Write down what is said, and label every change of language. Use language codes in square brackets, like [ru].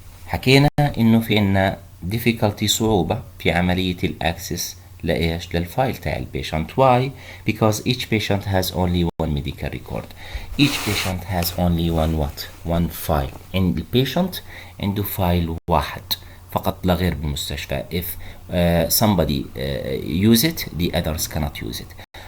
[ar] حكينا انه في عنا difficulty صعوبة في عملية الاكسس لإيش؟ للفايل تاع البيشنت. [en] Why? Because each patient has only one medical record. Each patient has only one file. In the patient [ar] عنده فايل واحد فقط لا غير بالمستشفى. [en] If somebody use it, the others cannot use it.